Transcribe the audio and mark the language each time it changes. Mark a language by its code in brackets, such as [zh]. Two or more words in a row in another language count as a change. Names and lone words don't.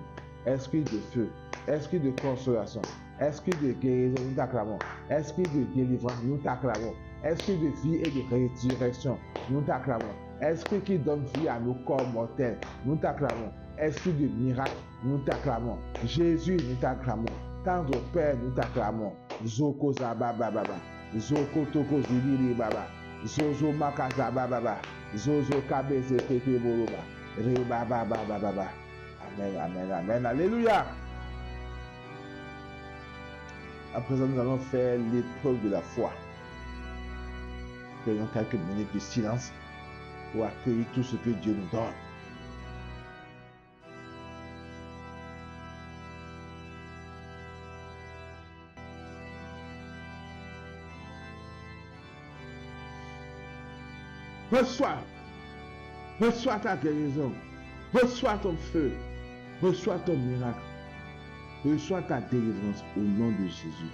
[fr] Esprit de feu, esprit de consolation, esprit de guérison, nous t'acclamons. Esprit de délivrance, nous t'acclamons. Esprit de vie et de résurrection, nous t'acclamons. Esprit qui donne vie à nos corps mortels, nous t'acclamons. Esprit de miracle, nous t'acclamons. Jésus, nous t'acclamons. Tendre Père, nous t'acclamons. Zoko Zaba Baba, Zoko Toko Zibiri Baba, Zozo Makazaba Baba, Zozo Kabeze Pepe Boroba, Reba Baba Baba. Amen, amen, amen. Alléluia. À présent, nous allons faire l'épreuve de la foi. Prenons quelques minutes de silence pour accueillir tout ce que Dieu nous donne. Reçois ta guérison, reçois ton feu, reçois ton miracle, reçois ta délivrance au nom de Jésus.